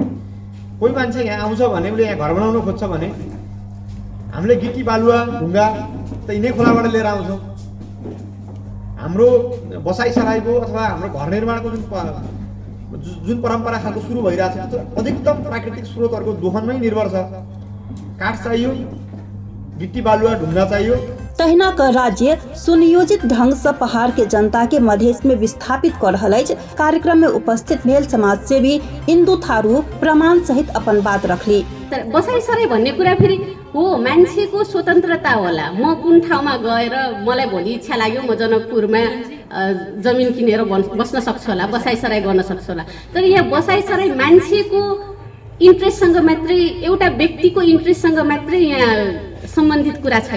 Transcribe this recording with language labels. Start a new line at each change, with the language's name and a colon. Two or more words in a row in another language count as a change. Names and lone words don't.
Nepali: कोही मान्छे यहाँ आउँछ भने उसले यहाँ घर बनाउन खोज्छ भने हामीले गिटी बालुवा ढुङ्गा त यिनै खोलाबाट लिएर आउँछौँ। हाम्रो बसाइसराईको अथवा हाम्रो घर निर्माणको जुन परम्परा खालको सुरु भइरहेछ त्यो अधिकतम प्राकृतिक स्रोतहरूको दोहनमै निर्भर छ। काठ चाहियो, गिट्टी बालुवा ढुङ्गा चाहियो।
Maithili: तहिना कर राज्य सुनियोजित ढंग से पहाड़ के जनता के मधेश में विस्थापित कर रहल अछि। कार्यक्रम में उपस्थित भेल समाज सेवी इंदु थारू प्रमाण सहित अपन बात रखली।
Nepali: बसाइसराई भन्ने कुरा फेरि हो मान्छेको स्वतन्त्रता होला। म कुन ठाउँमा गएर मलाई भोलि इच्छा लाग्यो म जनकपुरमा जमिन किनेर बस्न सक्छु होला, बसाइसराई गर्न सक्छु होला। तर यहाँ बसाइसराई मान्छेको इन्ट्रेस्टसँग मात्रै, एउटा व्यक्तिको इन्ट्रेस्टसँग मात्रै यहाँ सम्बन्धित कुरा छैन।